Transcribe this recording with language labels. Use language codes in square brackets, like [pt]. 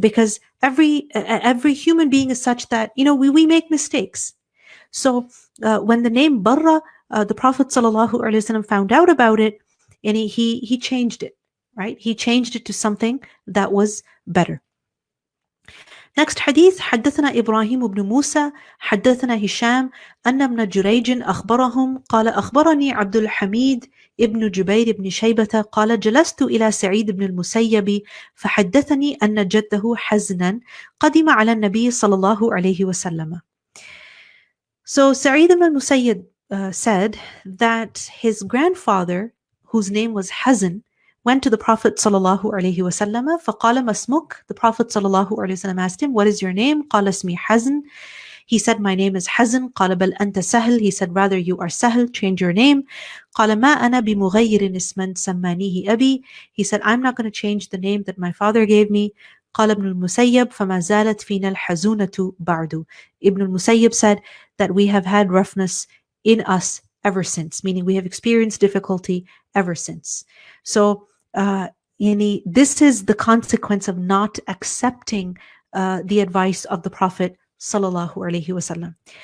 [en] Because every human being is such that we make mistakes. So when the name Barra, the Prophet sallallahu alaihi wasallam found out about it, and he changed it, right? He changed it to something that was better. Next hadith, [ar] حدثنا إبراهيم بن موسى حدثنا هشام أن ابن جريج أخبرهم قال أخبرني عبد الحميد ابن جبير بن شيبة قال جلست إلى سعيد بن المسيب فحدثني أن جده حزنا قدم على النبي صلى الله عليه وسلم. [en] So Sa'id ibn al-Musayyib said that his grandfather, whose name was Hazn, went to the Prophet sallallahu alaihi wasallam. [ar] فقال ما اسمك? [en] The Prophet sallallahu alaihi wasallam asked him, "What is your name?" [ar] قال اسمي حزن. [en] He said, "My name is Hazn." [ar] قال بل أنت سهل. [en] He said, "Rather you are Sahl. Change your name." [ar] قال ما أنا بمغير اسما سمانيه أبي. [en] He said, "I'm not going to change the name that my father gave me." [ar] قال ابن المسيب فما زالت فينا الحزونة بعد. [en] Ibn al-Musayyib said that we have had roughness in us ever since, meaning we have experienced difficulty ever since. So this is the consequence of not accepting the advice of the Prophet sallallahu alaihi wasallam.